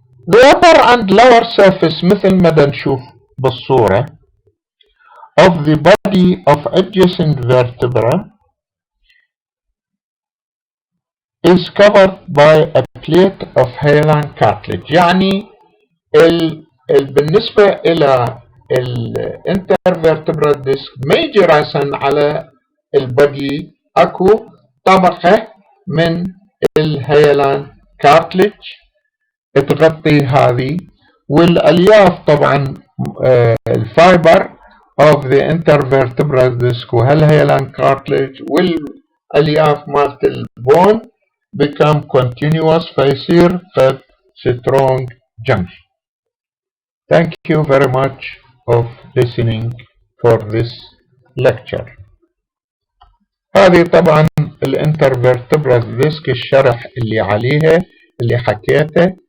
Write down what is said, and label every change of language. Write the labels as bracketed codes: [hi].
[en] The upper and lower surface [ar] مثل ما نشوف بالصورة [en] of the body of adjacent vertebra is covered by a plate of hyaline cartilage. [ar] يعني بالنسبة إلى الانترفيرتبرال ديسك ما يجي رأسا على البدي اكو طبقة من الهيلان كارتلج تغطي هذه، والالياف طبعا الفايبر [en] of the intervertebral disc [ar] وهالهيلان كارتلج والالياف مالت البون [en] become continuous [ar] فيصير قد [en] strong junction. Thank you very much of listening for this lecture. [ar] هذه طبعا الانترفيرتبرال ديسك الشرح اللي عليها اللي حكيته